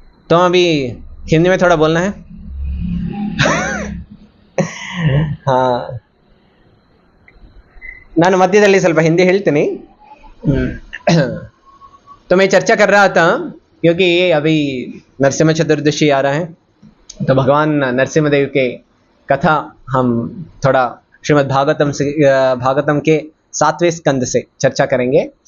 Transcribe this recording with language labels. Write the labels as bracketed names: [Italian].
[Hindi] तो अभी हिंदी में थोड़ा बोलना है. [Kannada] हाँ, ನಾನು ಮಧ್ಯದಲ್ಲಿ ಸ್ವಲ್ಪ ಹಿಂದಿ ಹೇಳ್ತೀನಿ. [Hindi] तो मैं चर्चा कर रहा था क्योंकि अभी नरसिम्हा चतुर्दशी आ रहा है, तो भगवान नरसिम्हा देव के कथा हम थोड़ा श्रीमद् भागवतम के 7वें स्कंद से चर्चा करेंगे.